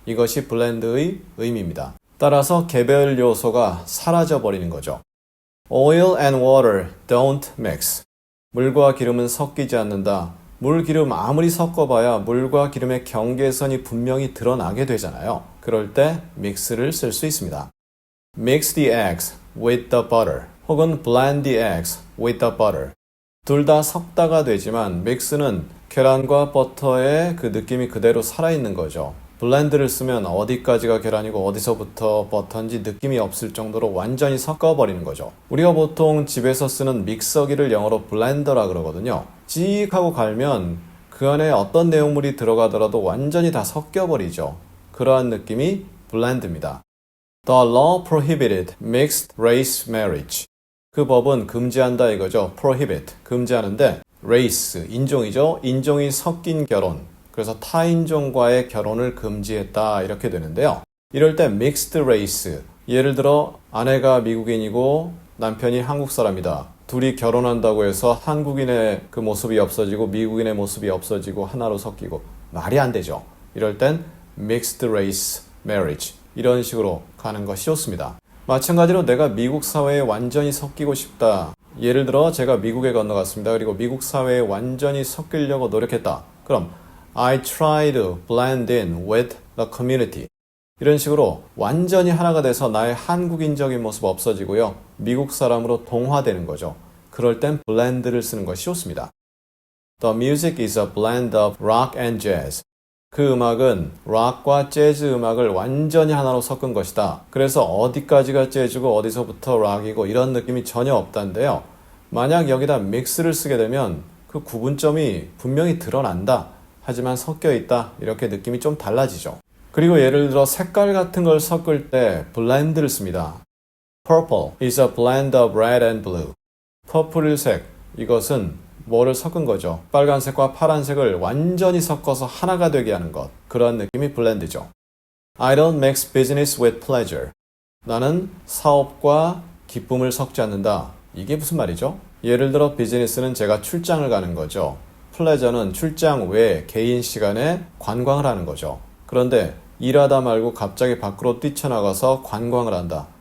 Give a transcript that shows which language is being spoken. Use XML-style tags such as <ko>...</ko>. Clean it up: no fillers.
<ko>이것이 블렌드의 의미입니다. 따라서 개별 요소가 사라져버리는 거죠.</ko> <en>Oil and water don't mix.</en> <ko>물과 기름은 섞이지 않는다. 물, 기름 아무리 섞어봐야 물과 기름의 경계선이 분명히 드러나게 되잖아요. 그럴 때 mix를 쓸 수 있습니다.</ko> <en>Mix the eggs with the butter</en> <ko>혹은</ko> <en>blend the eggs with the butter.</en> <ko>둘 다 섞다가 되지만 mix는 계란과 버터의 그 느낌이 그대로 살아있는 거죠. 블렌드를 쓰면 어디까지가 계란이고 어디서부터 버터인지 느낌이 없을 정도로 완전히 섞어버리는 거죠. 우리가 보통 집에서 쓰는 믹서기를 영어로 블렌더라 그러거든요. 찍 하고 갈면 그 안에 어떤 내용물이 들어가더라도 완전히 다 섞여버리죠. 그러한 느낌이 블렌드입니다.</ko> <en>The law prohibited mixed race marriage.</en> <ko>그 법은 금지한다 이거죠. prohibit, 금지하는데 race, 인종이죠. 인종이 섞인 결혼. 그래서 타인종과의 결혼을 금지했다 이렇게 되는데요. 이럴 때 mixed race, 예를 들어 아내가 미국인이고 남편이 한국 사람이다. 둘이 결혼한다고 해서 한국인의 그 모습이 없어지고 미국인의 모습이 없어지고 하나로 섞이고 말이 안 되죠. 이럴 땐</ko> <en>mixed race marriage.</en> <ko>이런 식으로 가는 것이 좋습니다. 마찬가지로 내가 미국 사회에 완전히 섞이고 싶다. 예를 들어 제가 미국에 건너갔습니다. 그리고 미국 사회에 완전히 섞이려고 노력했다. 그럼</ko> <en>I try to blend in with the community.</en> <ko>이런 식으로 완전히 하나가 돼서 나의 한국인적인 모습 없어지고요. 미국 사람으로 동화되는 거죠. 그럴 땐 blend를 쓰는 것이 좋습니다.</ko> <en>The music is a blend of rock and jazz.</en> <ko>그 음악은 락과 재즈 음악을 완전히 하나로 섞은 것이다. 그래서 어디까지가 재즈고 어디서부터 락이고 이런 느낌이 전혀 없다는데요. 만약 여기다 믹스를 쓰게 되면 그 구분점이 분명히 드러난다. 하지만 섞여 있다. 이렇게 느낌이 좀 달라지죠. 그리고 예를 들어 색깔 같은 걸 섞을 때 블렌드를 씁니다.</ko> <en>Purple is a blend of red and blue.</en> <ko>퍼플색, 이것은 뭐를 섞은 거죠. 빨간색과 파란색을 완전히 섞어서 하나가 되게 하는 것. 그런 느낌이 블렌드죠.</ko> <en>I don't mix business with pleasure.</en> <ko>나는 사업과 기쁨을 섞지 않는다. 이게 무슨 말이죠? 예를 들어 비즈니스는 제가 출장을 가는 거죠. 플레저는 출장 외에 개인 시간에 관광을 하는 거죠. 그런데 일하다 말고 갑자기 밖으로 뛰쳐나가서 관광을 한다.</ko>